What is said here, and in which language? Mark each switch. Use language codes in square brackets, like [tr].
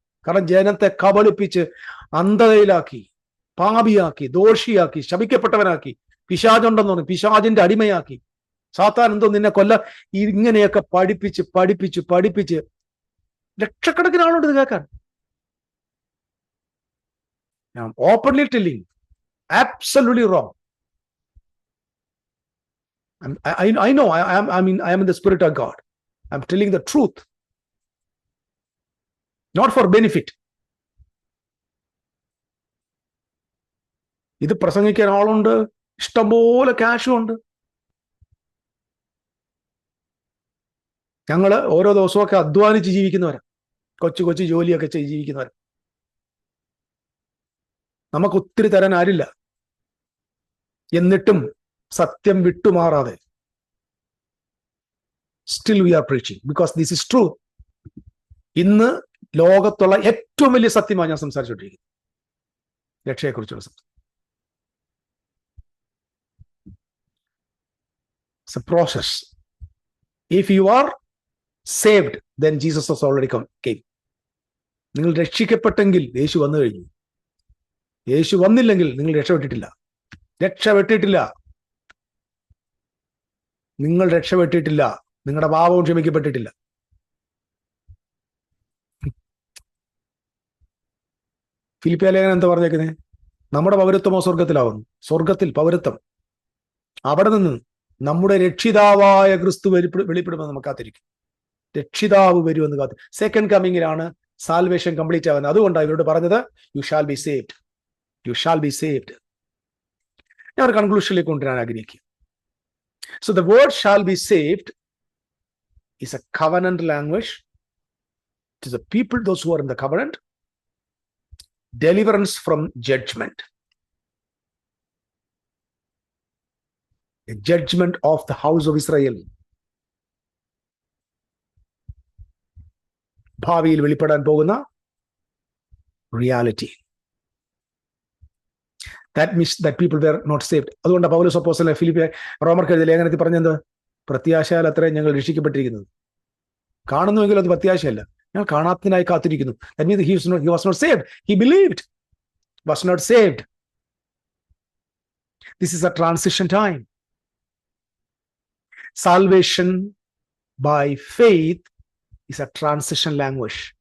[ml] കാരണം ജനത്തെ കബളിപ്പിച്ച് അന്ധതയിലാക്കി, പാപിയാക്കി, ദോഷിയാക്കി, ശപിക്കപ്പെട്ടവനാക്കി, പിശാചുണ്ടെന്ന് പറഞ്ഞു പിശാചിന്റെ അടിമയാക്കി. സാത്താൻ എന്തോ നിന്നെ കൊല്ല, ഇങ്ങനെയൊക്കെ പഠിപ്പിച്ച് ലക്ഷക്കണക്കിന് ആളുണ്ട് ഇത് കേൾക്കാൻ. [en] Openly telling absolutely wrong. I know I am in the spirit of God. I'm telling the truth, not for benefit. [ml] ഇത് പ്രസംഗിക്കാൻ ആളുണ്ട്, ഇഷ്ടംപോലെ ക്യാഷും ഉണ്ട്. ഞങ്ങള് ഓരോ ദിവസമൊക്കെ അധ്വാനിച്ച് ജീവിക്കുന്നവരാ, കൊച്ചു ജോലിയൊക്കെ ചെയ്ത് ജീവിക്കുന്നവരാ. നമുക്ക് ഒത്തിരി തരാൻ ആരില്ല. എന്നിട്ടും സത്യം വിട്ടുമാറാതെ [en] Still we are preaching because this is true. [ml] ഇന്ന് ലോകത്തുള്ള ഏറ്റവും വലിയ സത്യമാണ് ഞാൻ സംസാരിച്ചുകൊണ്ടിരിക്കുന്നത്, രക്ഷയെക്കുറിച്ചുള്ള സത്യം. [en] It's a process. If you are saved, then Jesus has already came. [ml] നിങ്ങൾ രക്ഷിക്കപ്പെട്ടെങ്കിൽ യേശു വന്നു കഴിഞ്ഞു. യേശു വന്നില്ലെങ്കിൽ നിങ്ങൾ രക്ഷപ്പെട്ടിട്ടില്ല. നിങ്ങൾ രക്ഷപ്പെട്ടിട്ടില്ല. നിങ്ങളുടെ പാപവും ക്ഷമിക്കപ്പെട്ടിട്ടില്ല. ഫിലിപ്പിയ ലേഖനം എന്താ പറഞ്ഞേക്കുന്നത്? നമ്മുടെ പൗരത്വമോ സ്വർഗത്തിലാവുന്നു. സ്വർഗത്തിൽ പൗരത്വം, അവിടെ നിന്ന് നമ്മുടെ രക്ഷിതാവായ ക്രിസ്തു വെളിപ്പെടുമെന്ന് നമുക്ക് കാത്തിരിക്കും. രക്ഷിതാവ് വരുമെന്ന് കാത്തിരിക്കും. സെക്കൻഡ് കമ്മിങ്ങിലാണ് സാൽവേഷൻ കംപ്ലീറ്റ് ആവുന്നത്. അതുകൊണ്ടാണ് ഇവരോട് പറഞ്ഞത് [en] You shall be saved, you shall be saved. [ml] ഞാൻ ഒരു കൺക്ലൂഷനിലേക്ക് കൊണ്ടുവരാൻ ആഗ്രഹിക്കുക. [en] So the word shall be saved is a covenant language to the people, those who are in the covenant. Deliverance from judgment, a judgment of the house of Israel. [ml] ഭാവിയിൽ വെളിപ്പെടാൻ പോകുന്ന reality. [en] That means that people were not saved. [ml] അതുകൊണ്ട് പൗലോസ് അപ്പോസ്തലൻ ഫിലിപ്പിയ റോമർക്ക് എഴുതിയ ലേഖനത്തിൽ പറഞ്ഞത് പ്രത്യാശയാൽ അത്രയും ഞങ്ങൾ രക്ഷിക്കപ്പെട്ടിരിക്കുന്നത്. കാണുന്നുവെങ്കിൽ അത് പ്രത്യാശയല്ല, ഞങ്ങൾ കാണാത്തതിനായി കാത്തിരിക്കുന്നു. [en] That means he was not saved. He believed, was not saved. This is a transition time. Salvation by faith is a transition language.